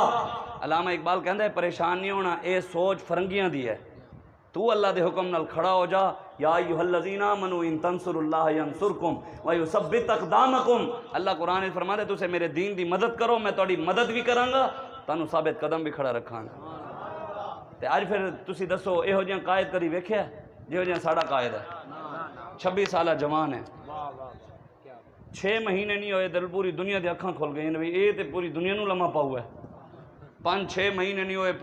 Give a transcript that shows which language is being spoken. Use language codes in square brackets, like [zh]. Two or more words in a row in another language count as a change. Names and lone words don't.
[pa] علامہ اقبال کہتا ہے پریشان نہیں ہونا، یہ سوچ فرنگیاں دی ہے، تو اللہ دے حکم نال کھڑا ہو جا۔ [ar] یا ایھا الذین آمنوا ان تنصروا اللہ ینصرکم ویثبت اقدامکم۔ [ur] اللہ قرآن میں فرماتا ہے [pa] تسے میرے دین دی مدد کرو، میں تہاڈی مدد بھی کراں گا، تانوں ثابت قدم بھی کھڑا رکھاں گا۔ تے اج پھر تسی دسو یہو جہاں قائد کدی ویکھیا جہو جہاں ساڈا قائد ہے؟ 26 سالہ جوان ہے، 6 مہینے نہیں ہوئے دل پوری دنیا دی اکھاں کھل گئیں، یہ تے پوری دنیا نوں لمحہ پاؤ ہے، 5-6 مہینے نہیں ہوئے